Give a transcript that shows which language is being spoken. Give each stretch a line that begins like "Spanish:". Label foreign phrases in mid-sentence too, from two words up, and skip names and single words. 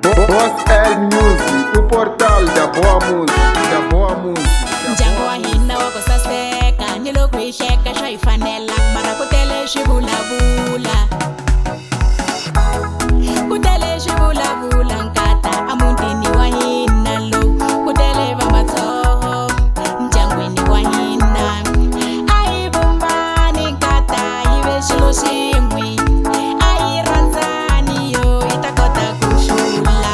Portuguese: Boss L Music, o portal da boa música.
Tsonga: Ndyangu wa hina wa ku saseka ni loko hi xeka swa hi fanela mara ku tele xivulavula nkata a mutini wa hina lowu ku tele va matsoho ndyangwini wa hina a hi vumbani nkata hi ve xilo xin'we a hi rhandzani yo hi ta kota ku hlula